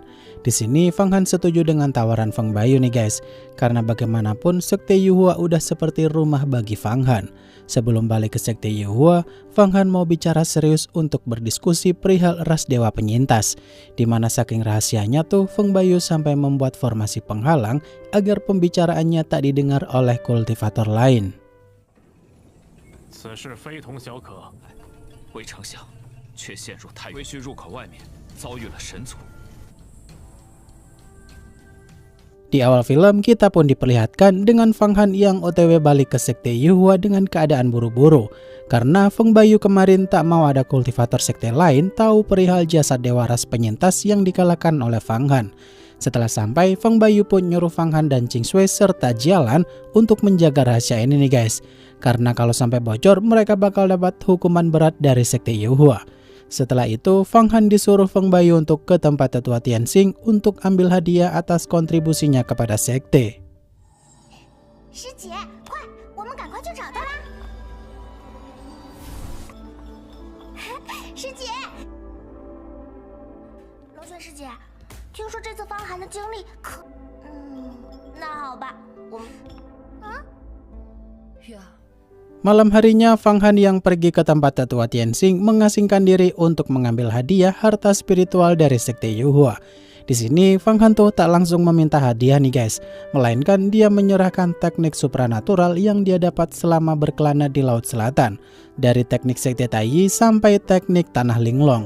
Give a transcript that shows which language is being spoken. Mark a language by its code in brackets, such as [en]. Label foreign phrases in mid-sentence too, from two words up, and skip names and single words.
[id] Di sini Fang Han setuju dengan tawaran Feng Baiyu nih guys, karena bagaimanapun Sekte Yuhua udah seperti rumah bagi Fang Han. Sebelum balik ke Sekte Yuhua, Fang Han mau bicara serius untuk berdiskusi perihal ras dewa penyintas, dimana saking rahasianya tuh Feng Baiyu sampai membuat formasi penghalang agar pembicaraannya tak didengar oleh kultivator lain. [zh] 此事非同小可，魏丞相却陷入太归墟入口外面，遭遇了神族。 [id] Di awal film, kita pun diperlihatkan dengan Fang Han yang OTW balik ke Sekte Yuhua dengan keadaan buru-buru. Karena Feng Baiyu kemarin tak mau ada kultivator sekte lain tahu perihal jasad dewa ras penyintas yang dikalahkan oleh Fang Han. Setelah sampai, Feng Baiyu pun nyuruh Fang Han dan Ching Sui serta Jialan untuk menjaga rahasia ini nih guys. Karena kalau sampai bocor, mereka bakal dapat hukuman berat dari Sekte Yuhua. Setelah itu, Fang Han disuruh Feng Baiyu untuk ke tempat tetua Tianxing untuk ambil hadiah atas kontribusinya kepada sekte. [zh] 师姐，快，我们赶快去找他吧！师姐，龙轩师姐，听说这次方寒的经历可……那好吧，我们……月儿。 [id] Malam harinya, Fang Han yang pergi ke tempat tetua Tianxing mengasingkan diri untuk mengambil hadiah harta spiritual dari Sekte Yuhua. Di sini, Fang Han tuh tak langsung meminta hadiah nih guys, melainkan dia menyerahkan teknik supranatural yang dia dapat selama berkelana di Laut Selatan, dari teknik Sekte Taiyi sampai teknik Tanah Linglong.